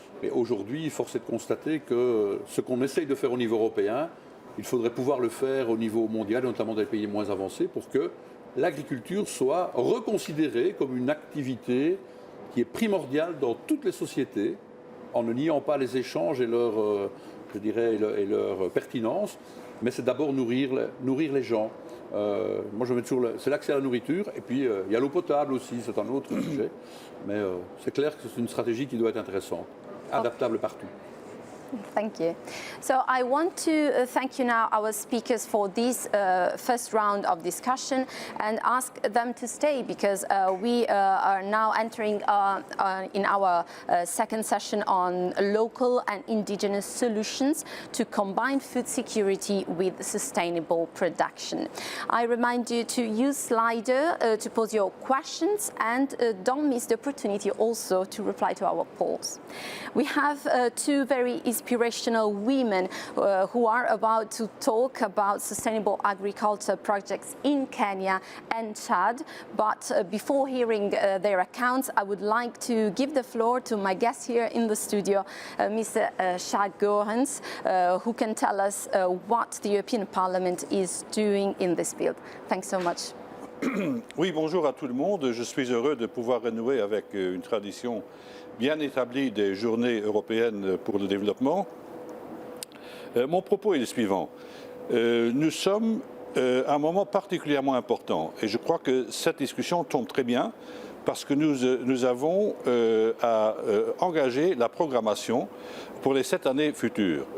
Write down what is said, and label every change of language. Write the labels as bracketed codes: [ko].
[fr] Mais aujourd'hui, force est de constater que ce qu'on essaye de faire au niveau européen, il faudrait pouvoir le faire au niveau mondial, notamment dans les pays les moins avancés, pour que l'agriculture soit reconsidérée comme une activité qui est primordiale dans toutes les sociétés, en ne niant pas les échanges et leur, je dirais, et leur pertinence, mais c'est d'abord nourrir les gens. Moi, je mets toujours c'est l'accès à la nourriture, et puis il y a l'eau potable aussi, c'est un autre sujet, mais c'est clair que c'est une stratégie qui doit être intéressante, adaptable partout. [en] Thank you. So I want to thank you now, our speakers, for this first round of discussion, and ask them to stay, because we are now entering in our second session on local and indigenous solutions to combine food security with sustainable production. I remind you to use Slido to pose your questions, and don't miss the opportunity also to reply to our polls. We have two very inspirational women who are about to talk about sustainable agriculture projects in Kenya and Chad. But before hearing their accounts, I would like to give the floor to my guest here in the studio, Mr. GOERENS, who can tell us what the European Parliament is doing in this field. Thanks so much. [fr] Oui, bonjour à tout le monde. Je suis heureux de pouvoir renouer avec une tradition bien établie des journées européennes pour le développement. Mon propos est le suivant. Nous sommes à un moment particulièrement important, et je crois que cette discussion tombe très bien parce que nous avons à engager la programmation pour les 7 années futures.